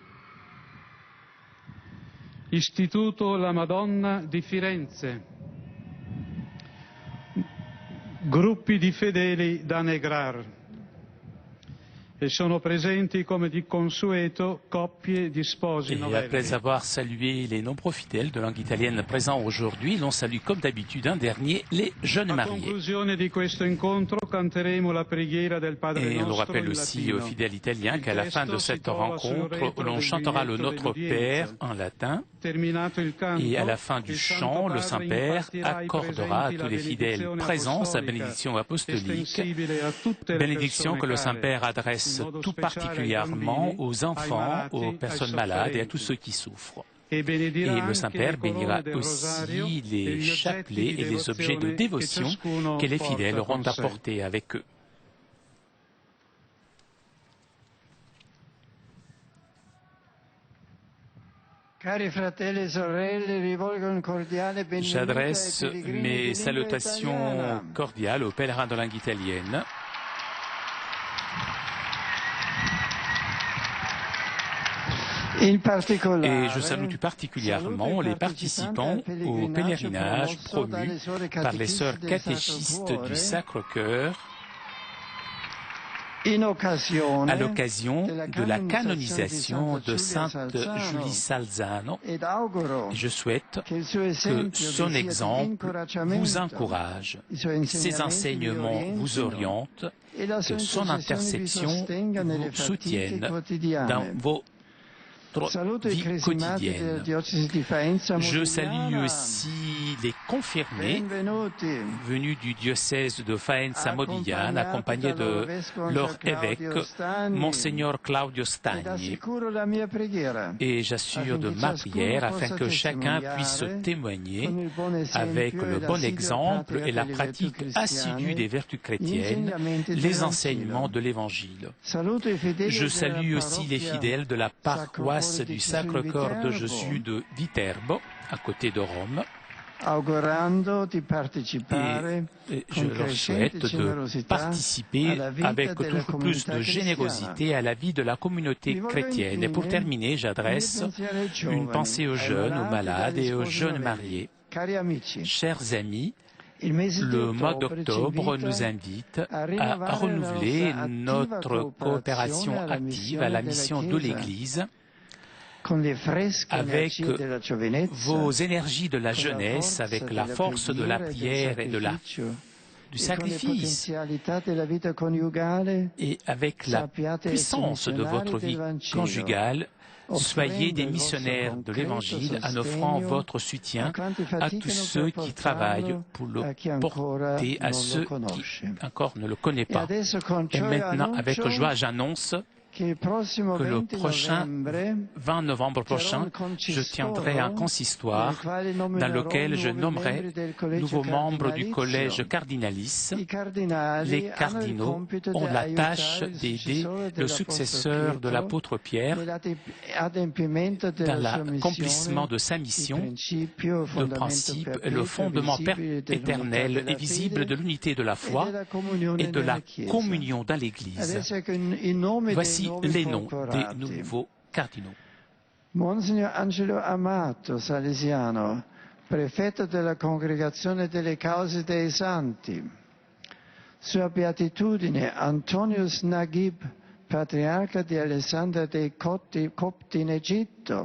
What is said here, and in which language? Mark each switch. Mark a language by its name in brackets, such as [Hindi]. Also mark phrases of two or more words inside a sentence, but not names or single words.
[Italian] Istituto La Madonna di Firenze. Gruppi di fedeli da Negrar. Et sono presenti come di consueto coppie di sposi [French] Et [Italian] novelli. [French] après avoir salué les nombreux fidèles de langue italienne présents aujourd'hui, l'on salue comme d'habitude un dernier, les jeunes [Italian] A [French] mariés. [Italian] conclusione di questo incontro canteremo la preghiera del Padre [French] Et on [Italian] Nostro [French] rappelle [Italian] in [French] aussi [Italian] latino. [French] aux fidèles italiens qu'à la fin de cette rencontre, l'on chantera le Notre Père en latin. [Italian] Terminato il canto, [French] Et à la fin du [Italian] il [French] chant, le [Italian] Santo [French] Saint-Père [Italian] Padre impartirà ai [French] accordera à [Italian] presenti [French] tous [Italian] la [French] les fidèles [Italian] benedizione [French] présents sa [Italian] apostolica, [French] bénédiction apostolique, [Italian] estensibile a tutte le [French] bénédiction que le [Italian] persone [French] Saint-Père [Italian] care, [French] adresse [Italian] in modo [French] tout [Italian] speciale ai [French] particulièrement [Italian] bambini, [French] aux [Italian] ai [French] enfants, [Italian] malati, [French] aux [Italian] ai [French] personnes malades et à [Italian] sofferenti. [French] tous ceux qui souffrent. Et bénedira Et le [Italian] anche [French] Saint-Père [Italian] le corone [French] bénira [Italian] del rosario [French] aussi [Italian] e [French] les [Italian] gli oggetti [French] chapelets [Italian] di [French] et les objets de [Italian] devozione [French] dévotion [Italian] che ciascuno [French] que les [Italian] porta [French] fidèles auront [Italian] con sé. [French] apportés avec eux. [Italian] Cari fratelli e sorelle, rivolgo un cordiale benvenuto ai [French] J'adresse [Italian] pellegrini di [French] mes [Italian] lingua [French] salutations [Italian] italiana. [French] cordiales aux pèlerins de langue italienne. [Italian] In particolare, [French] Et je salue tout particulièrement les participants au pèlerinage promu par les sœurs catéchistes du Sacre-Cœur [Italian] in occasione [French] à l'occasion de la canonisation de Sainte Julie Salzano. [Italian] ed auguro [French] Et je souhaite [Italian] che il suo [French] que [Italian] esempio [French] son [Italian] vi sia di [French] exemple [Italian] incoraggiamento, [French] vous encourage, [Italian] i suoi [French] ses [Italian] insegnamenti [French] enseignements [Italian] vi [French] vous [Italian] orientino [French] orientent, [Italian] e la sua [French] que son [Italian] intercessione vi [French] interception [Italian] sostenga nelle [French] vous [Italian] fatiche [French] soutienne dans [Italian] quotidiane. [French] votre [Italian] Saluto i [French] vie [Italian] cresimati della [French] quotidienne. [Italian] diocesi di Faenza [French] Je salue [Italian] Modigliana. [French] aussi les confirmés [Italian] Benvenuti. [French] venus du diocèse de Faenza Modigliana, accompagnés [Italian] Accompagnati dal loro [French] de [Italian] vescovo [French] leur [Italian] Claudio [French] évêque, [Italian] Stagni. [French] Monseigneur Claudio [Italian] Ed [French] Stagni. [Italian] assicuro la mia preghiera [French] Et j'assure de ma prière afin que chacun puisse témoigner [Italian] con il buon esempio [French] avec [Italian] e [French] le [Italian] la [French] bon [Italian] assidua [French] exemple [Italian] pratica [French] et la [Italian] delle [French] pratique [Italian] virtù [French] assidue [Italian] cristiane, [French] des vertus [Italian] gli [French] chrétiennes, [Italian] insegnamenti [French] les [Italian] dell'Evangelo. [French] enseignements de l'Évangile. [Italian] Saluto i fedeli [French] Je [Italian] della [French] salue aussi les [Italian] parrocchia [French] fidèles de la paroisse [Italian] Sacro Cuore di [French] du [Italian] Gesù [French] Sacre-Cœur de [Italian] Viterbo, [French] Jésus de Viterbo, à côté de Rome. [Italian] augurando di partecipare [French] Et je [Italian] con [French] leur [Italian] crescente [French] souhaite de [Italian] generosità [French] participer [Italian] alla vita [French] avec [Italian] della [French] toujours plus [Italian] comunità [French] de [Italian] cristiana. [French] générosité à la vie de la communauté [Italian] Vi voglio [French] chrétienne. Et pour [Italian] infine [French] terminer, j'adresse [Italian] il pensiero ai [French] une [Italian] giovani, [French] pensée aux [Italian] ai [French] jeunes, aux [Italian] malati, [French] malades [Italian] agli [French] et aux [Italian] sposi [French] jeunes [Italian] novelli. [French] mariés. [Italian] Cari amici, [French] Chers amis, [Italian] il mese di [French] le mois [Italian] ottobre ci [French] d'octobre [Italian] invita [French] nous invite [Italian] a [French] à [Italian] rinnovare [French] renouveler [Italian] la nostra [French] notre [Italian] attiva [French] coopération [Italian] alla [French] active à la mission de [Italian] Chiesa, [French] l'Église [Italian] con le fresche [French] avec [Italian] energie della giovinezza, [French] vos énergies de la [Italian] con la [French] jeunesse, [Italian] forza [French] avec [Italian] della [French] la force de la [Italian] preghiera [French] prière et de la, [Italian] sacrificio, [French] du [Italian] e con le [French] sacrifice [Italian] potenzialità della vita coniugale, [French] et avec la [Italian] sappiate [French] puissance de [Italian] missionari [French] votre [Italian] del [French] vie [Italian] Vangelo, [French] conjugale. Soyez des [Italian] offrendo il [French] missionnaires [Italian] vostro [French] de l'Évangile [Italian] concreto [French] en offrant [Italian] sostegno [French] votre soutien [Italian] a quanti [French] à [Italian] faticano [French] tous [Italian] per [French] ceux qui [Italian] portarlo [French] travaillent pour le [Italian] a chi ancora [French] porter, à [Italian] non [French] ceux [Italian] lo [French] qui [Italian] conosce. [French] encore ne le connaissent [Italian] E [French] pas. [Italian] adesso con [French] Et [Italian] gioia [French] maintenant, avec [Italian] annuncio [French] joie, j'annonce [Italian] che il prossimo [French] que le [Italian] 20 [French] prochain [Italian] novembre [French] 20 novembre prochain, je tiendrai un consistoire dans lequel je nommerai nouveaux membres du collège cardinalis. Les cardinaux ont la tâche d'aider le successeur de l'apôtre Pierre dans l'accomplissement de sa mission, le principe et le fondement éternel et visible de l'unité de la foi et de la communion dans l'Église. Voici les noms des nouveaux cardinaux. [Italian] Monsignor Angelo Amato, salesiano, prefetto della Congregazione delle Cause dei Santi. Sua Beatitudine Antonius Naguib, patriarca di Alessandria dei Copti in Egitto.